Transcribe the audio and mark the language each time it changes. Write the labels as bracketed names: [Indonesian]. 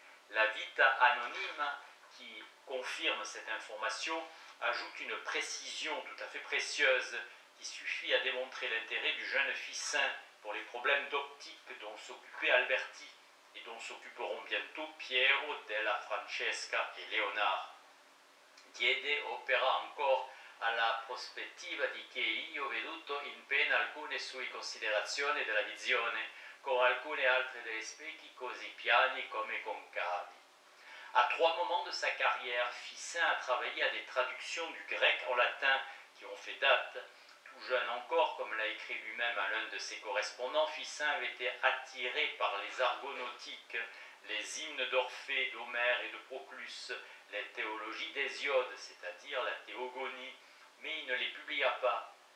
[French] La Vita Anonyme, qui confirme cette information, ajoute une précision tout à fait précieuse qui suffit à démontrer l'intérêt du jeune Ficin pour les problèmes d'optique dont s'occupait Alberti et dont s'occuperont bientôt Piero della Francesca et Léonard. [Italian] Diede opera encore alla prospettiva di che io ho veduto in pena alcune sue considerazioni della visione, con alcune altre degli specchi così piani come concavi. [French] À 3 moments de sa carrière, Ficin a travaillé à des traductions du grec en latin qui ont fait date. Tout jeune encore, comme l'a écrit lui-même à l'un de ses correspondants, Ficin avait été attiré par les argonautiques, les hymnes d'Orphée, d'Homère et de Proclus, les théologies d'Hésiode, c'est-à-dire la théogonie, mais il ne les publia pas.